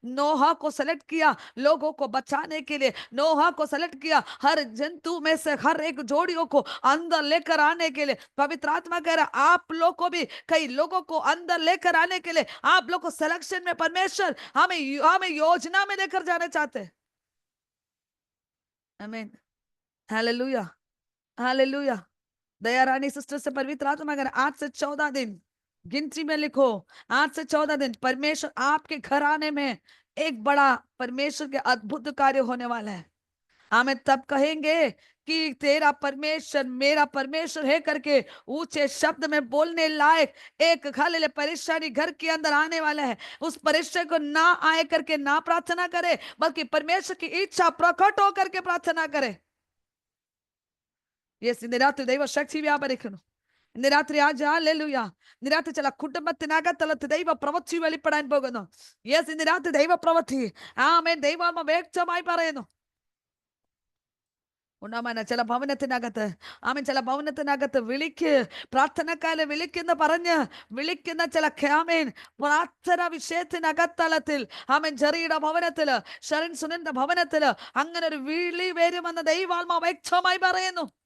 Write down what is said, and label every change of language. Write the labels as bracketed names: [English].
[Hindi] नोहा को सेलेक्ट किया लोगों को बचाने के लिए. नोहा को सेलेक्ट किया हर जंतु में से हर एक जोड़ियों को अंदर लेकर आने के लिए. पवित्र आत्मा कह रहा आप लोग को भी कई लोगों को अंदर लेकर आने के लिए, आप लोग को सिलेक्शन में परमेश्वर हमें हमें योजना में लेकर जाना चाहते हैं. आमीन, हालेलुया, हालेलुया. दयारानी सिस्टर से पवित्र आत्मा अगर 8 से 14 दिन गिनती में लिखो, 8 से 14 दिन परमेश्वर आपके घर आने में एक बड़ा परमेश्वर के अद्भुत कार्य होने वाला है. हमें तब कहेंगे कि तेरा परमेश्वर मेरा परमेश्वर है करके ऊंचे शब्द में बोलने लायक एक खाली परेशानी घर के अंदर आने वाला है. उस परेशानी को ना आए करके ना प्रार्थना करे, बल्कि परमेश्वर की इच्छा प्रकट हो करके प्रार्थना करे. [Malayalam] യെസ്, ഇന്ന് രാത്രി ദൈവശക്തി വ്യാപരിക്കുന്നു. ഇന്ന് രാത്രി ഹല്ലേലൂയ, ഇന്ന് രാത്രി ചില കുടുംബത്തിനകത്തുള്ള ദൈവ പ്രവൃത്തി വെളിപ്പെടാൻ പോകുന്നു. യെസ്, ഇന്ന് രാത്രി ദൈവ പ്രവൃത്തി ആമേൻ ദൈവാത്മ വ്യക്തമായി പറയുന്നു. ഉണ്ടാമാന ചില ഭവനത്തിനകത്ത് ആമേൻ, ചില ഭവനത്തിനകത്ത് വിളിക്ക്, പ്രാർത്ഥനക്കാരെ വിളിക്കുന്ന പറഞ്ഞ് വിളിക്കുന്ന ചില ആമേൻ പ്രാർത്ഥന വിഷയത്തിനകത്തളത്തിൽ ആമേൻ ജെറിയുടെ ഭവനത്തില്, ഷെറിൻ സുനിന്റെ ഭവനത്തില് അങ്ങനെ ഒരു വിളി വരുമെന്ന് ദൈവാത്മ വ്യക്തമായി പറയുന്നു.